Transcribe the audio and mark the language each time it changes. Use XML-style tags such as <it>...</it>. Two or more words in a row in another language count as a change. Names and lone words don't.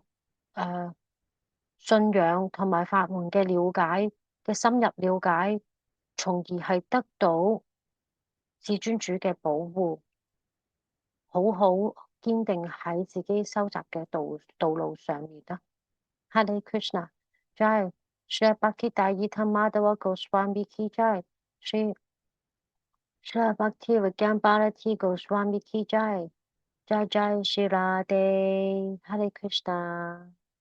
<yue>信仰同埋法門嘅了解嘅深入了解，從而係得到至尊主嘅保護，好好堅定喺自己收集嘅道路上面啦。</yue> <hi>हरे कृष्ण जय श्री भक्ति दयित माधव गोस्वामी की जय श्री भक्ति विज्ञान भारती गोस्वामी की जय जय जय श्री राधे हरे कृष्ण</hi>